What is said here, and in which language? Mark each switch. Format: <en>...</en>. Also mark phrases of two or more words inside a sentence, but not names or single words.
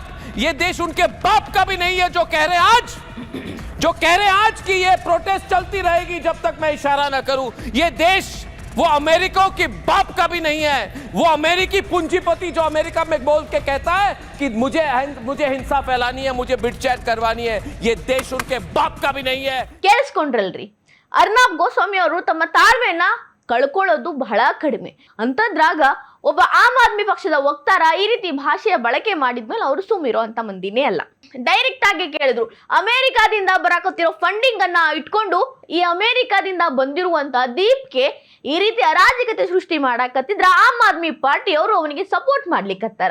<hi>यह देश उनके बाप का भी नहीं है जो कह रहे हैं आज कि यह प्रोटेस्ट चलती रहेगी जब तक मैं इशारा ना करूं। यह देश वो अमेरिका की बाप का भी नहीं है। वो अमेरिकी पूंजीपति जो अमेरिका में बोल के कहता है कि मुझे हिंसा फैलानी है, मुझे बिटचैट करवानी है, ये देश उनके बाप का भी नहीं है।</hi> <kn>ಕೇಳಿಸ್ಕೊಂಡ್ರಲ್ರಿ? ಅರ್ನಾಬ್ ಗೋಸ್ವಾಮಿ ಅವರು ತಮ್ಮ ತಾಳ್ಮೆನ ಕಳ್ಕೊಳ್ಳೋದು ಬಹಳ ಕಡಿಮೆ. ಅಂತದ್ರಾಗ ಒಬ್ಬ ಆಮ್ ಆದ್ಮಿ ಪಕ್ಷದ ವಕ್ತಾರ ಈ ರೀತಿ ಭಾಷೆಯ ಬಳಕೆ ಮಾಡಿದ್ಮೇಲೆ ಅವರು ಸುಮ್ಮಿರೋ ಅಂತ ಮಂದಿನೇ ಅಲ್ಲ. ಡೈರೆಕ್ಟ್ ಆಗಿ ಕೇಳಿದ್ರು, ಅಮೆರಿಕಾದಿಂದ ಬರಾಕತ್ತಿರೋ ಫಂಡಿಂಗ್ ಅನ್ನ ಇಟ್ಕೊಂಡು ಈ ಅಮೆರಿಕಾದಿಂದ ಬಂದಿರುವಂತ ದೀಪ್ಗೆ ಈ ರೀತಿ ಅರಾಜಕತೆ ಸೃಷ್ಟಿ ಮಾಡಾಕತ್ತಿದ್ರ ಆಮ್ ಆದ್ಮಿ ಪಾರ್ಟಿ ಅವರು ಅವನಿಗೆ ಸಪೋರ್ಟ್ ಮಾಡ್ಲಿಕ್ಕತ್ತಾರ.</kn>